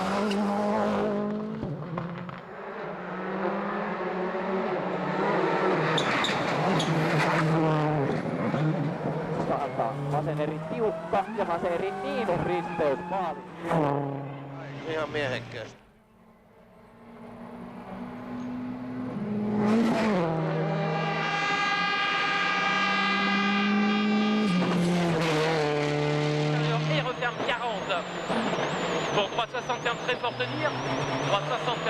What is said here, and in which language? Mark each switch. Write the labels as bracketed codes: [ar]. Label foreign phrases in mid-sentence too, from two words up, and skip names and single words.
[fi] Antaa vasen eri tiukka ja vasen eri miinus risteys maali. Ihan miehekkäästi. [fr] Pour droite 60 ferme très fort tenir, droite 60 ferme